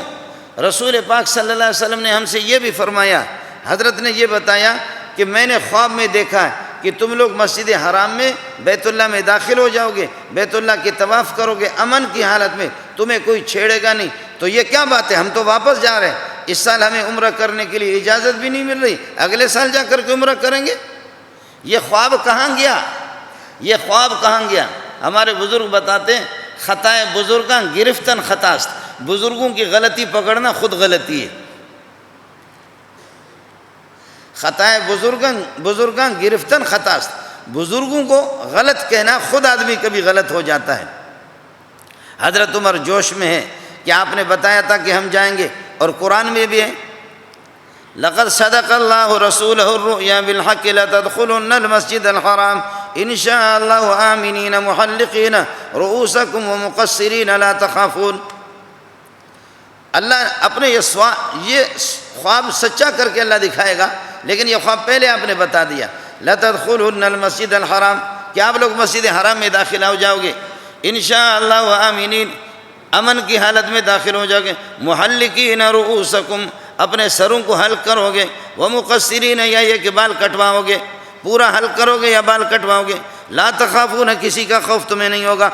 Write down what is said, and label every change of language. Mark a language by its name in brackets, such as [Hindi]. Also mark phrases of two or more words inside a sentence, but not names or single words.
[Urdu] رسول پاک [Arabic] صلی اللہ علیہ وسلم [Urdu] نے ہم سے یہ بھی فرمایا، حضرت نے یہ بتایا کہ میں نے خواب میں دیکھا ہے کہ تم لوگ مسجد حرام میں بیت اللہ میں داخل ہو جاؤ گے، بیت اللہ کے طواف کرو گے امن کی حالت میں، تمہیں کوئی چھیڑے گا نہیں۔ تو یہ کیا بات ہے، ہم تو واپس جا رہے ہیں، اس سال ہمیں عمرہ کرنے کے لیے اجازت بھی نہیں مل رہی، اگلے سال جا کر کے عمرہ کریں گے۔ یہ خواب کہاں گیا؟ یہ خواب کہاں گیا؟ ہمارے بزرگ بتاتے ہیں [Persian] خطائے بزرگاں گرفتن خطاست، [Urdu] بزرگوں کی غلطی پکڑنا خود غلطی ہے۔ [Persian] خطائے بزرگاں گرفتن خطاست، [Urdu] بزرگوں کو غلط کہنا خود آدمی کبھی غلط ہو جاتا ہے۔ حضرت عمر جوش میں ہے کہ آپ نے بتایا تھا کہ ہم جائیں گے، اور قرآن میں بھی ہے [Arabic] لقد صدق اللہ رسولہ الرؤیا بالحق لتدخلن المسجد الحرام ان شاء اللہ آمنین محلقین رؤوسکم ومقصرین لا تخافون۔ [Urdu] اللہ اپنے یہ خواب سچا کر کے اللہ دکھائے گا، لیکن یہ خواب پہلے آپ نے بتا دیا، [Arabic] لتدخلن المسجد الحرام، [Urdu] کہ آپ لوگ مسجد حرام میں داخل ہو جاؤ گے، [Arabic] انشاءاللہ آمینین، [Urdu] امن کی حالت میں داخل ہو جاؤ گے، [Arabic] محلقین رؤوسکم، [Urdu] اپنے سروں کو حلق کرو گے، ومقصرین، یا یہ کہ بال کٹواؤ گے، پورا حلق کرو گے یا بال کٹواؤ گے، [Arabic] لا تخافون، [Urdu] کسی کا خوف تمہیں نہیں ہوگا۔